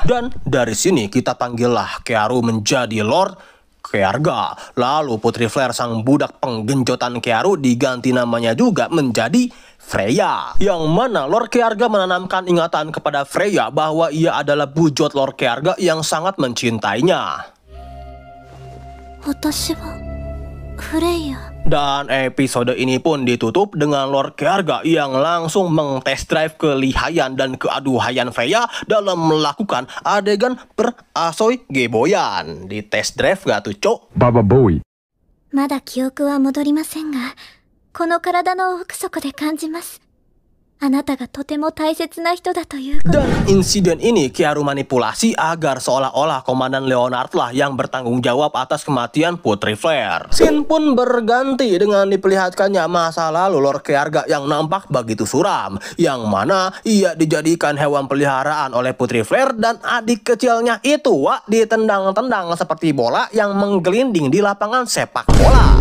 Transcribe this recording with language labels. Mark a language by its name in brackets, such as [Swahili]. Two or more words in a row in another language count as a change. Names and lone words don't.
[Indonesian] Dan dari sini kita panggillah Kearu menjadi Lord Kearga. Lalu Putri Flare sang budak penggenjotan Kearu diganti namanya juga menjadi Freya, yang mana Lord Kearga menanamkan ingatan kepada Freya bahwa ia adalah bujot Lord Kearga yang sangat mencintainya. [Japanese] 私はフレイヤ。 [Indonesian] Dan episode ini pun ditutup dengan Lord Kearga yang langsung [English] mengtest drive [Indonesian] kelihayan dan keaduhaian Freya dalam melakukan adegan perasoy geboyan. Di [English] test drive [Indonesian] gak tuh, Cok? Baba Boy. [Japanese] まだ記憶は戻りませんが、この体の奥底で感じます。あなたがとても大切な人だということ。 [Indonesian] Dan insiden ini Kiaru manipulasi agar seolah-olah Komandan Leonard lah yang bertanggung jawab atas kematian Putri Flare. Scene pun berganti dengan diperlihatkannya masa lalu Lord Kearga yang nampak begitu suram, yang mana ia dijadikan hewan peliharaan oleh Putri Flare dan adik kecilnya itu ditendang-tendang seperti bola yang menggelinding di lapangan sepak bola.